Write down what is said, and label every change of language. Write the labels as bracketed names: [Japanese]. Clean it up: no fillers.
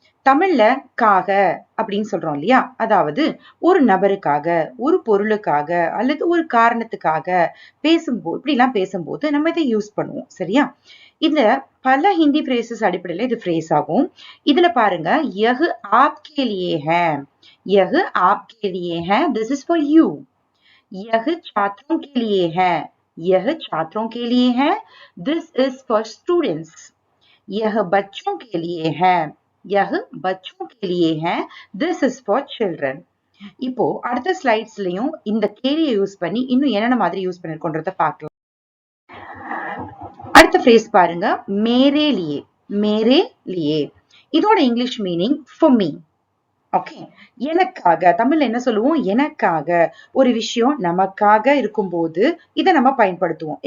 [Tamil] தமிழ்ல காக அப்படின்னு சொல்றோம் இல்லையா? அதாவது ஒரு நபருக்காக, ஒரு பொருளுக்காக அல்லது ஒரு காரணத்துக்காக பேசும்போது, இப்படிலாம் பேசும்போது நம்ம இதை யூஸ் பண்ணுவோம். சரியா? இதுல பல ஹிந்தி பிரேசஸ் அடிப்படையில இது ஃப்ரேஸ் ஆகும். இதுல பாருங்க, [Hindi] யஹ் ஆப்கே லியே high, [Tamil] யஹ் Aapke Liye high, [English] This is for you. [Hindi] யஹ் छात्रों के लिए है, यह छात्रों के लिए है, [English] this is for students. [Hindi] यह बच्चों के लिए है, यह बच्चों के लिए है, [English] this is for children. [Tamil] இப்போ அடுத்த ஸ்லைட்ஸ்லயும் இந்த கேலியை யூஸ் பண்ணி இன்னும் என்னென்ன மாதிரி யூஸ் பண்ணிருக்கோன்றத பார்க்கலாம். அடுத்த ஃப்ரேஸ் பாருங்க, [Hindi] மேரே லியே. மேரே லியே [Tamil] இதோட English meaning [English] for me. [Tamil] Okay, எனக்காக. தமிழ்ல என்ன சொல்லுவோம்? எனக்காக. ஒரு விஷயம் நமக்காக இருக்கும்போது இதை நம்ம பயன்படுத்துவோம்.